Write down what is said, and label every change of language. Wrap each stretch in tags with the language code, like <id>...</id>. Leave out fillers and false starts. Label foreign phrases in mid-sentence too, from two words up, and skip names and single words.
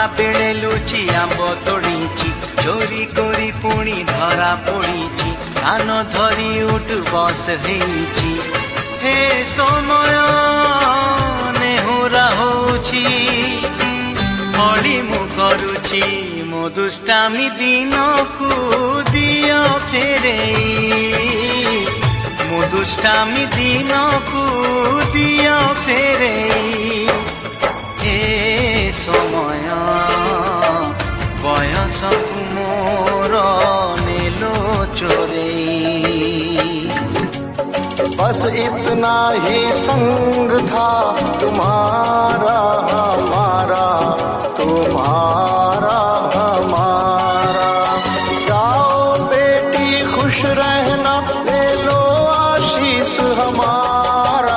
<or>ବେଳେ ଲୁଚି ଆମ୍ବ ତୋଡ଼ିଛି ଚୋରି କରି ପୁଣି ଧରା ପଡ଼ିଛି କାନ ଧରି ଉଠ ବସ ହେଇଛି ହେ ସମୟ ନେହୁରା ହୋଛି ହଲି ମୁଁ କରୁଛି ମୋ ଦୁଷ୍ଟାମି ଦିନ କୋ ଦିଓ ଫେରାଇ ମୋ ଦୁଷ୍ଟାମି ଦିନ କୋ ଦିଓ ଫେରାଇ ହେ ସମୟ ବୟସକୁ ମୋର ନେଲ ଚୋରାଇ</or> <hi>बस इतना ही संग था तुम्हारा हमारा तुम्हारा हमारा जाओ बेटी खुश रहना ले लो आशीष हमारा</hi>